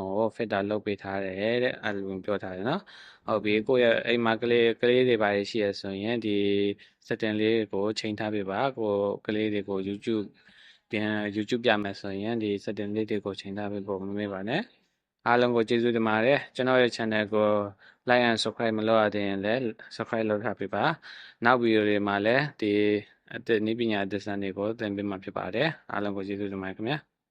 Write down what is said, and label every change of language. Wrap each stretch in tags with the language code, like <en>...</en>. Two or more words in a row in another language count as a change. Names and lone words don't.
<my>ကို filter လုပ်ပေးထားတယ်တဲ့အဲ့လိုပြောထားတယ်နော်ဟုတ်ပြီကိုယ့်ရဲ့အိမ်မှာကလေးတွေပါရှိရဆိုရင်ဒီ setting လေးကိုချိန်ထားပေးပါကိုကလေးတွေကို YouTube ပြမယ်ဆိုရင်ဒီ setting လေးတွေကိုချိန်ထားပေးဖို့မမေ့ပါနဲ့အားလုံးကိုကျေးဇူးတင်ပါတယ်ကျွန်တော်ရဲ့ channel ကို</my> <en>like and subscribe</en> <my>မလုပ်ရသေးရင်လည်း subscribe လုပ်ထားပေးပါနောက်ဗီဒီယိုတွေမှာလည်းဒီနည်းပညာအသစ်တွေကိုသင်ပေးမှာဖြစ်ပါတယ်အားလုံးကိုကျေးဇူးတင်ပါတယ်ခင်ဗျာ</my>